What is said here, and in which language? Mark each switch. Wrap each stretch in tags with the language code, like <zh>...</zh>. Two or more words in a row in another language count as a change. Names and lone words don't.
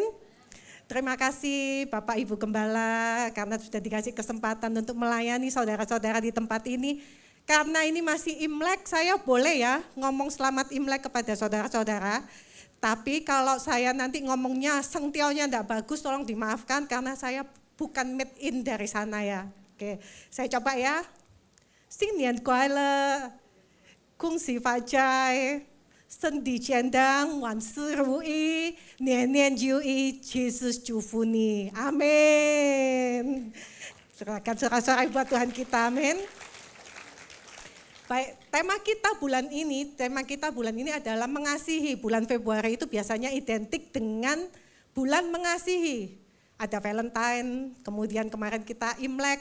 <id>Terima kasih Bapak Ibu Gembala karena sudah dikasih kesempatan untuk melayani saudara-saudara di tempat ini. Karena ini masih Imlek, saya boleh ya ngomong selamat Imlek kepada saudara-saudara. Tapi kalau saya nanti ngomongnya sengtiaunya enggak bagus, tolong dimaafkan karena saya bukan</id> <en>made in</en> <id>dari sana ya. Oke, saya coba ya.</id> <zh>新年快乐，恭喜发财，身体健康，万事如意，年年如意，Jesus祝福你，amin.</zh> <id>Serahkan sorak-sorai buat Tuhan kita, amin. Baik, tema kita bulan ini adalah mengasihi. Bulan Februari itu biasanya identik dengan bulan mengasihi. Ada Valentine, kemudian kemarin kita Imlek.</id>